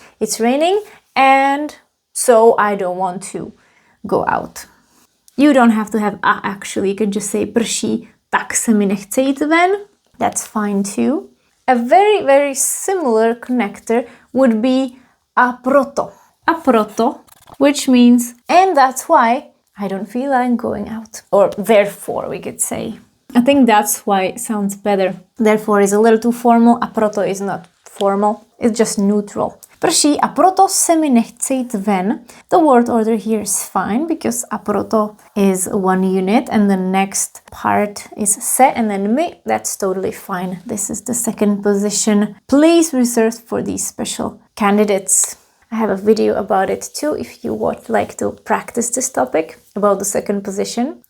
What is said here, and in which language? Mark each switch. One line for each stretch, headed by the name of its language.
English: It's raining and so I don't want to go out. You don't have to have a actually. You can just say
Czech: prší, tak se mi nechce jít ven.
English: That's fine too. A very, very similar connector would be a proto. A proto, which means and that's why I don't feel like going out. Or therefore, we could say. I think that's why it sounds better. Therefore is a little too formal. A proto is not formal. It's just neutral.
Czech: Prší a proto se mi nechce jít ven.
English: The word order here is fine because a proto is one unit and the next part is se and then mi. That's totally fine. This is the second position. Please reserve for these special candidates. I have a video about it too if you would like to practice this topic about the second position.